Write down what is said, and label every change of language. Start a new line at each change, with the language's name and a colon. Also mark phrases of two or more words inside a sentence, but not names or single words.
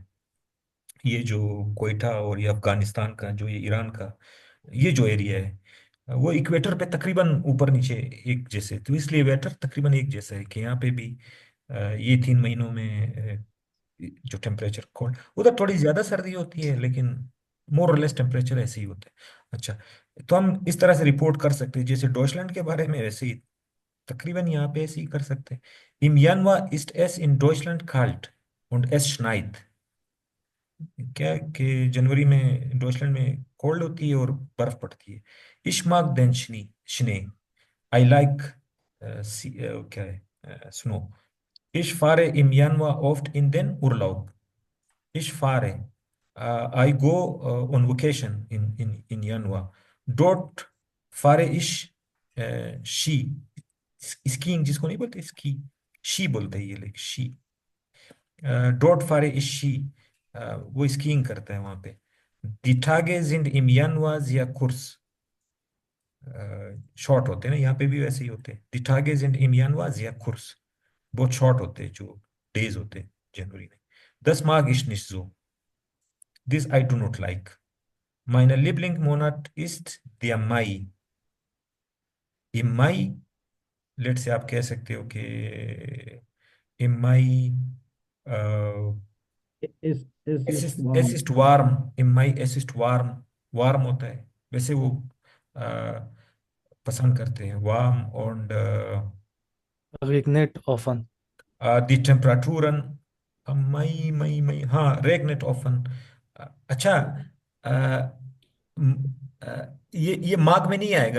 Hindi: ये जो कोयटा और ये अफगानिस्तान का, जो ये ईरान का ये जो एरिया है, वो इक्वेटर पे तकरीबन ऊपर नीचे एक जैसे, तो इसलिए वेटर तकरीबन एक जैसा है कि यहाँ पे भी ये 3 महीनों में जो टेम्परेचर कोल्ड, उधर थोड़ी ज्यादा सर्दी होती है लेकिन मोर और लेस टेम्परेचर ऐसे ही होता है। अच्छा, तो हम इस तरह से रिपोर्ट कर सकते हैं जैसे डॉइचलैंड के बारे में, वैसे ही तकरीबन यहाँ पे ऐसे ही कर सकते हैं।
German: इम Januar ist es in Deutschland kalt und es schneit।
Hindi: क्या है कि जनवरी में डॉइचलैंड में कोल्ड होती है और बर्फ पड़ती है।
German: Ich mag den Schnee,
English: I like
Hindi: क्या है स्नो।
German: Ich fahre im Januar oft in den Urlaub। Ich fahre,
English: I go on vacation in Januar।
German: Dort fahre ich Ski।
Hindi: स्कीइंग जिसको नहीं बोलते स्की, शी बोलते हैं ये लोग, शी।
German: Dort fahre ich Ski,
Hindi: वो स्कीइंग करता है वहां पे।
German: Die Tage sind im Januar sehr kurz।
Hindi: शॉर्ट होते हैं ना, यहाँ पे भी वैसे ही होते हैं।
German: Die Tage sind im Januar sehr kurz,
Hindi: बहुत शॉर्ट होते हैं जो डेज होते हैं जनवरी में।
German: Das mag ich nicht so,
English: this I do not like।
German: Mein Lieblingsmonat ist der Mai। Im Mai,
English: let's say
Hindi: आप कह सकते हो कि
German: im Mai इस es ist warm। im Mai es ist warm,
Hindi: वार्म होता है। वैसे वो पसंद करते हैं वार्म। और
German: Regnet often। die Temperaturen मई हाँ, regnet often।
Hindi: अच्छा, अ, ये माघ में नहीं आएगा।